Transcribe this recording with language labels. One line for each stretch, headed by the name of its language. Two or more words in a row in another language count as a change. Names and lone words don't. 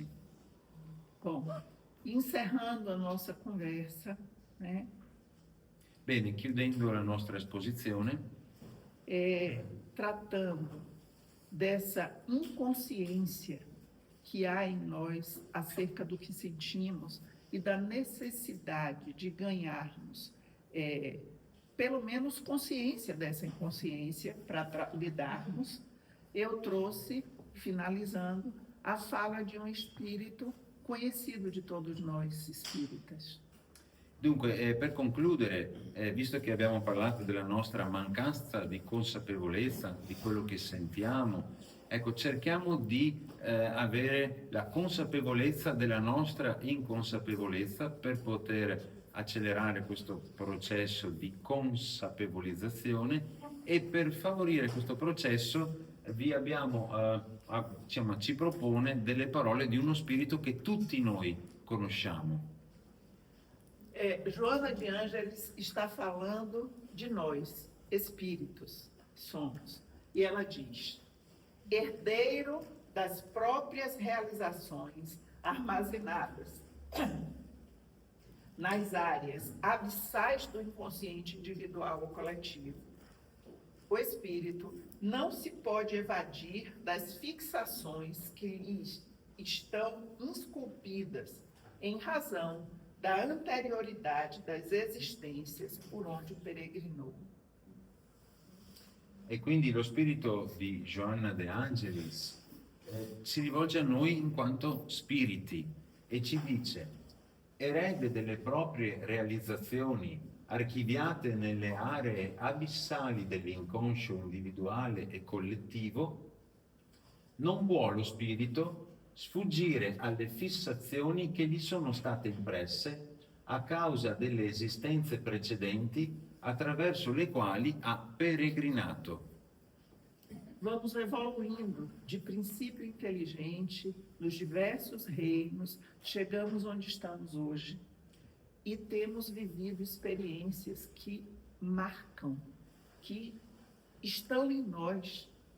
Portuguese: Bom, encerrando a nossa conversa, né,
Italian: Bene, chiudendo la nostra esposizione,
Portuguese: tratando dessa inconsciência que há em nós acerca do que sentimos e da necessidade de ganharmos, pelo menos consciência dessa inconsciência para lidarmos, eu trouxe, finalizando, a fala de um espírito conhecido di todos noi spiritas.
Italian: Dunque, per concludere, visto che abbiamo parlato della nostra mancanza di consapevolezza di quello che sentiamo, ecco, cerchiamo di avere la consapevolezza della nostra inconsapevolezza per poter accelerare questo processo di consapevolizzazione e per favorire questo processo ci propone delle parole di uno spirito che tutti noi conosciamo.
Portuguese: Joana de Ângeles está falando de nós, espíritos, somos. E ela diz: herdeiro das próprias realizações armazenadas nas áreas abissais do inconsciente individual ou coletivo. O espírito não se pode evadir das fixações que lhe estão esculpidas em razão da anterioridade das existências por onde peregrinou.
Italian: E quindi lo spirito di Joanna De Angelis si rivolge a noi in quanto spiriti e ci dice: erede delle proprie realizzazioni archiviate nelle aree abissali dell'inconscio individuale e collettivo, non può lo spirito sfuggire alle fissazioni che gli sono state impresse a causa delle esistenze precedenti attraverso le quali ha peregrinato.
Portuguese: Vamos evoluindo de princípio inteligente nos diversos reinos, chegamos onde estamos hoje e temos vivido experiências que marcam, que estão em nós.